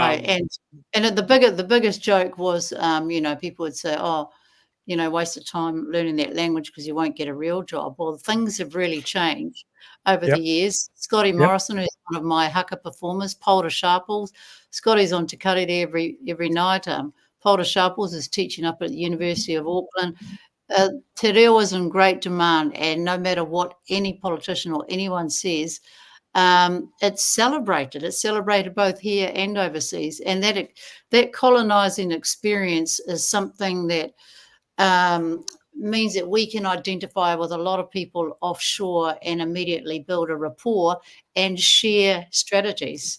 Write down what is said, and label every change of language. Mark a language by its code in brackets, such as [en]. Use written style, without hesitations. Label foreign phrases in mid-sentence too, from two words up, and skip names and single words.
[en] And the biggest joke was, people would say, waste of time learning that language because you won't get a real job. Well, things have really changed over the years. Scotty Morrison, who's one of my haka performers, Polder Sharples. Scotty's on Te Karere every night. Polder Sharples is teaching up at the University of Auckland. Te reo is in great demand, and no matter what any politician or anyone says, it's celebrated. It's celebrated both here and overseas, and that colonizing experience is something that means that we can identify with a lot of people offshore and immediately build a rapport and share strategies.